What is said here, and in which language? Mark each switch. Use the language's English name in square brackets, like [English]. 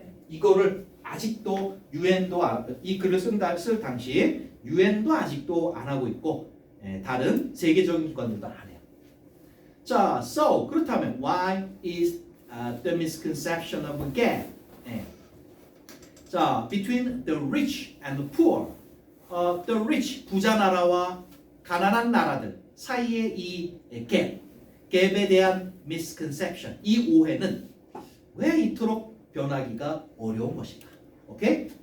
[Korean] 이거를 아직도 유엔도 이 글을 쓸 당시 유엔도 아직도 안 하고 있고 다른 세계적인 기관들도 안 해요. [English] 자, so 그렇다면 why is the misconception of a gap? [Korean] 자, [English] between the rich and the poor, the rich [Korean] 부자 나라와 가난한 나라들 사이의 이 갭에 대한 misconception, 이 오해는 왜 이토록 변하기가 어려운 것인가? 오케이?